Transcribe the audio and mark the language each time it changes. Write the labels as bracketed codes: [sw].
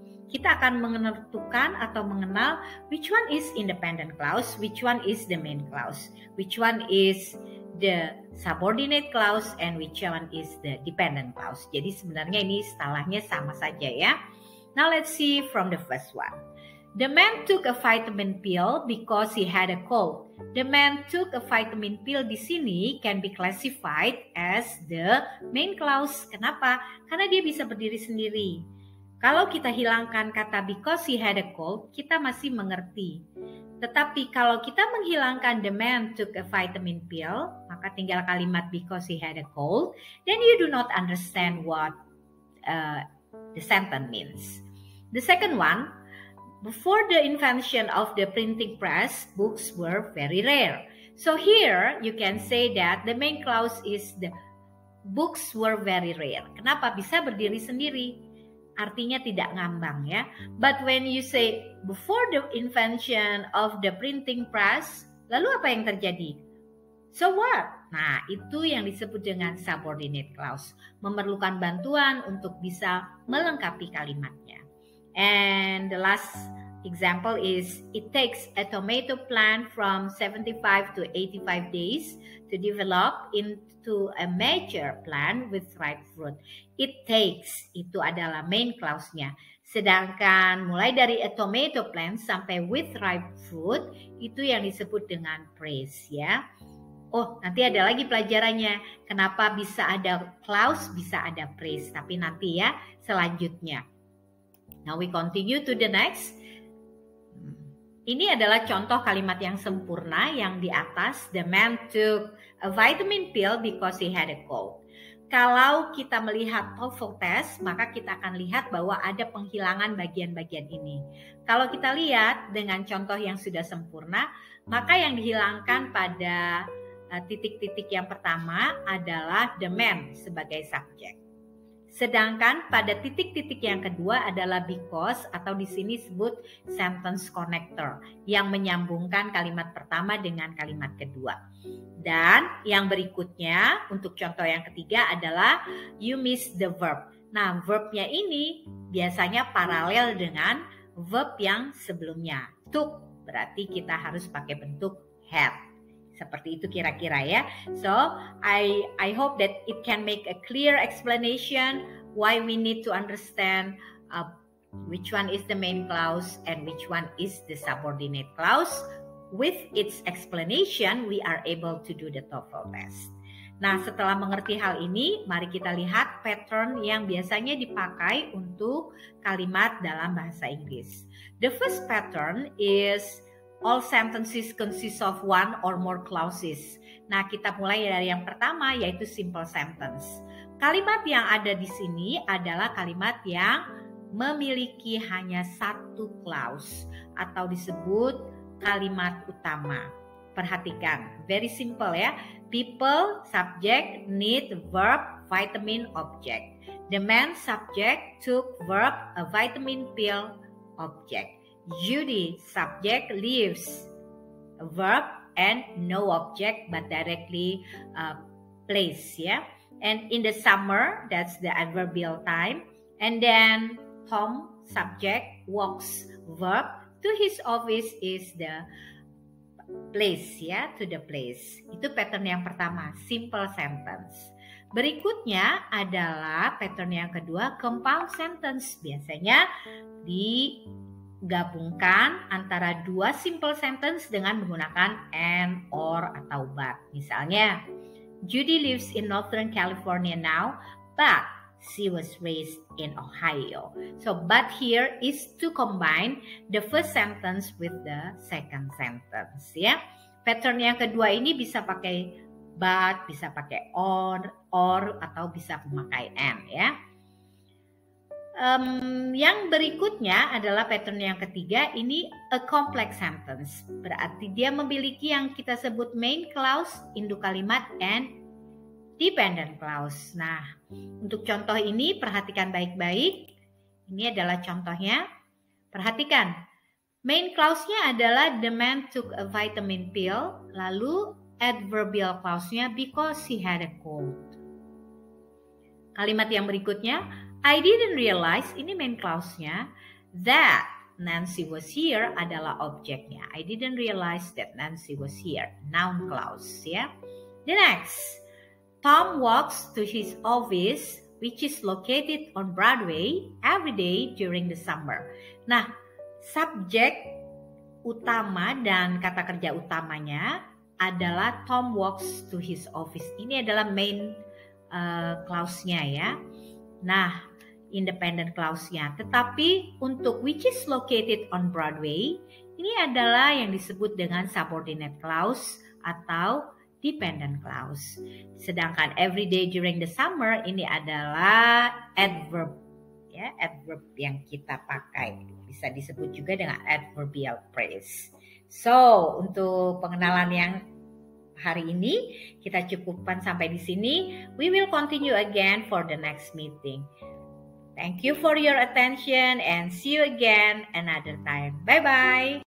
[id] Kita akan menentukan atau mengenal [en] which one is independent clause, which one is the main clause, which one is the subordinate clause, and which one is the dependent clause. [id] Jadi sebenarnya ini istilahnya sama saja ya. [en] Now let's see from the first one. The man took a vitamin pill because he had a cold. The man took a vitamin pill [id] di sini [en] can be classified as the main clause. [id] Kenapa? Karena dia bisa berdiri sendiri. Kalau kita hilangkan kata [en] because he had a cold, [id] kita masih mengerti. Tetapi kalau kita menghilangkan [en] the man took a vitamin pill, [id] maka tinggal kalimat [en] because he had a cold, then you do not understand what the sentence means. The second one, before the invention of the printing press, books were very rare. So here you can say that the main clause is the books were very rare. [id] Kenapa? Bisa berdiri sendiri. Artinya tidak ngambang ya. [en] But when you say before the invention of the printing press, [id] lalu apa yang terjadi? [en] So what? [id] Nah, itu yang disebut dengan subordinate clause. Memerlukan bantuan untuk bisa melengkapi kalimatnya. [en] And the last example is it takes a tomato plant from 75 to 85 days to develop into a mature plant with ripe fruit. It takes, [id] itu adalah main clause-nya. Sedangkan mulai dari [en] a tomato plant [id] sampai [en] with ripe fruit, [id] itu yang disebut dengan praise ya. Oh, nanti ada lagi pelajarannya. Kenapa bisa ada clause, bisa ada praise. Tapi nanti ya, selanjutnya. [en] Now we continue to the next. [id] Ini adalah contoh kalimat yang sempurna yang di atas. [en] The man took a vitamin pill because he had a cold. [id] Kalau kita melihat TOEFL test, maka kita akan lihat bahwa ada penghilangan bagian-bagian ini. Kalau kita lihat dengan contoh yang sudah sempurna, maka yang dihilangkan pada titik-titik yang pertama adalah the man sebagai subjek. Sedangkan pada titik-titik yang kedua adalah because atau di sini disebut sentence connector yang menyambungkan kalimat pertama dengan kalimat kedua. Dan yang berikutnya untuk contoh yang ketiga adalah [en] you miss the verb. [id] Nah, verbnya ini biasanya paralel dengan verb yang sebelumnya. Took berarti kita harus pakai bentuk had. Seperti itu kira-kira ya. [en] So, I hope that it can make a clear explanation why we need to understand which one is the main clause and which one is the subordinate clause. With its explanation, we are able to do the TOEFL test. [id] Nah, setelah mengerti hal ini, mari kita lihat pattern yang biasanya dipakai untuk kalimat dalam bahasa Inggris. [en] The first pattern is all sentences consist of one or more clauses. [id] Nah, kita mulai dari yang pertama yaitu simple sentence. Kalimat yang ada di sini adalah kalimat yang memiliki hanya satu clause atau disebut kalimat utama. Perhatikan, [en] very simple [id] ya. [en] People, subject, need, verb, vitamin, object. The man, subject, took, verb, a vitamin pill, object. Judy, subject, lives, a verb, and no object but directly place, yeah. And in the summer, that's the adverbial time. And then Tom, subject, walks, verb, to his office is the place, ya, to the place. [id] Itu pattern yang pertama, simple sentence. Berikutnya adalah pattern yang kedua, compound sentence. Biasanya digabungkan antara dua simple sentence dengan menggunakan and, or, atau but. [en] Misalnya, Judy lives in Northern California now, but she was raised in Ohio. So, but here is to combine the first sentence with the second sentence, ya. [id] Pattern yang kedua ini bisa pakai but, bisa pakai or, atau bisa memakai and, ya. Yang berikutnya adalah pattern yang ketiga, ini a complex sentence. Berarti dia memiliki yang kita sebut main clause, induk kalimat, and dependent clause. Nah, untuk contoh ini perhatikan baik-baik. Ini adalah contohnya. Perhatikan. Main clause-nya adalah [en] the man took a vitamin pill. [id] Lalu adverbial clause-nya [en] because he had a cold. [id] Kalimat yang berikutnya, [en] I didn't realize, [id] ini main clause-nya, [en] that Nancy was here [id] adalah objeknya. [en] I didn't realize that Nancy was here. Noun clause, ya. The next. Tom walks to his office, which is located on Broadway, every day during the summer. [id] Nah, subjek utama dan kata kerja utamanya adalah [en] Tom walks to his office. [id] Ini adalah main clause-nya, ya. Nah, independent clause-nya. Tetapi untuk [en] which is located on Broadway, [id] ini adalah yang disebut dengan subordinate clause atau dependent clause. Sedangkan [en] every day during the summer [id] ini adalah adverb, ya, adverb yang kita pakai. Bisa disebut juga dengan adverbial phrase. So, untuk pengenalan yang hari ini kita cukupkan sampai di sini. [en] We will continue again for the next meeting. Thank you for your attention and see you again another time. Bye-bye.